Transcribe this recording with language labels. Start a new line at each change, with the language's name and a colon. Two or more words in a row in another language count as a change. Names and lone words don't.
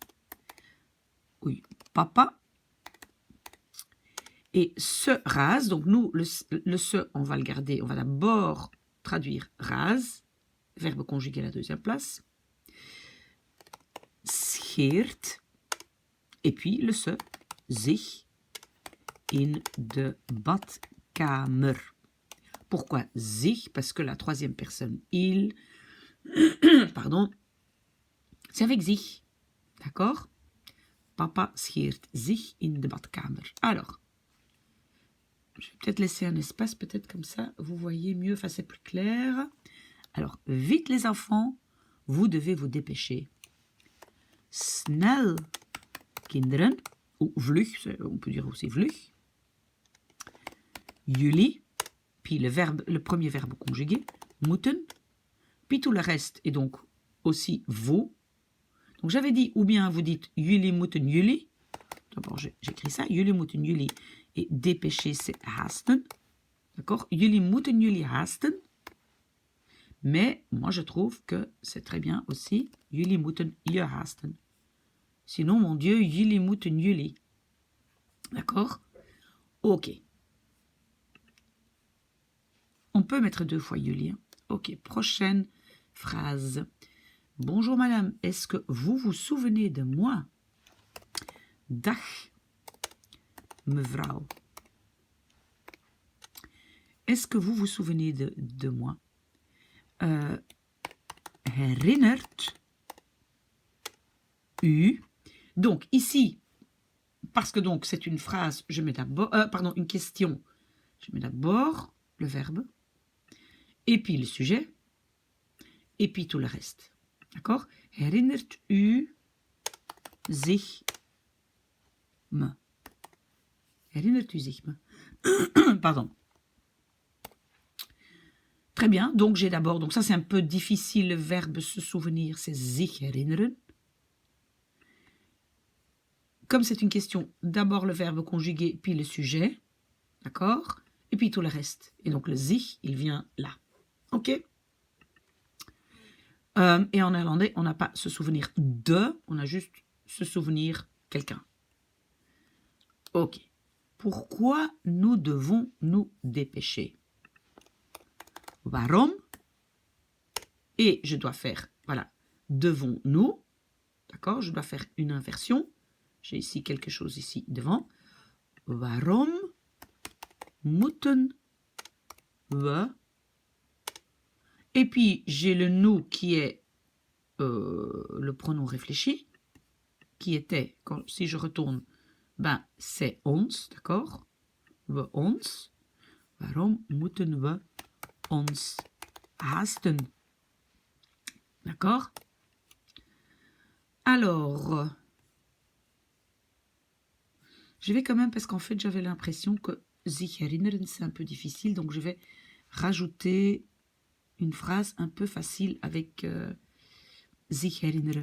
French: Oui, papa. Et se rase, donc nous, le se, on va le garder, on va d'abord traduire rase, verbe conjugué à la deuxième place. Scheert, et puis le se,
Dutch: zich, in de badkamer.
French: Pourquoi zich? Parce que la troisième personne, il, pardon, c'est avec zich, d'accord?
Dutch: Papa scheert zich in de badkamer.
French: Alors, je vais peut-être laisser un espace, peut-être comme ça, vous voyez mieux, enfin c'est plus clair. Alors, vite les enfants, vous devez vous dépêcher.
Dutch: Snel, kinderen, ou vlug,
French: on peut dire aussi vlug.
Dutch: Jullie,
French: puis le premier verbe conjugué, moeten, puis tout le reste, et donc aussi vous. Donc j'avais dit, ou bien vous dites
Dutch: jullie moeten jullie.
French: D'abord j'écris ça,
Dutch: jullie moeten jullie.
French: Et dépêcher, c'est haasten. D'accord?
Dutch: Jullie moeten jullie haasten.
French: Mais moi, je trouve que c'est très bien aussi.
Dutch: Jullie moeten je haasten.
French: Sinon, mon Dieu,
Dutch: jullie moeten jullie.
French: D'accord? Ok. On peut mettre 2 fois jullie. Hein? Ok, prochaine phrase. Bonjour madame, est-ce que vous vous souvenez de moi?
Dutch: Dag, mevrouw.
French: Est-ce que vous vous souvenez de moi?
Dutch: Herinnert u.
French: Donc ici, parce que donc c'est une phrase, je mets d'abord, une question. Je mets d'abord le verbe, et puis le sujet, et puis tout le reste. D'accord?
Dutch: Herinnert u zich me? Herinnert u zich me? Pardon.
French: Très bien, donc j'ai d'abord, donc ça c'est un peu difficile, le verbe se souvenir, c'est
Dutch: zich herinneren.
French: Comme c'est une question, d'abord le verbe conjugué, puis le sujet, d'accord? Et puis tout le reste. Et donc le zich, il vient là. Ok? Et en néerlandais, on n'a pas se souvenir de, on a juste se souvenir quelqu'un. Ok. Pourquoi nous devons nous dépêcher?
Dutch: Waarom?
French: Et je dois faire, voilà, devons-nous. D'accord? Je dois faire une inversion. J'ai ici quelque chose ici devant.
Dutch: Waarom moeten we?
French: Et puis, j'ai le nous qui est le pronom réfléchi, qui était, si je retourne, ben, c'est ons, d'accord?
Dutch: We ons. Waarom moeten we ons haasten?
French: D'accord? Alors, je vais quand même, parce qu'en fait, j'avais l'impression que
German: sich erinnern,
French: c'est un peu difficile, donc je vais rajouter une phrase un peu facile avec
German: sich erinnern.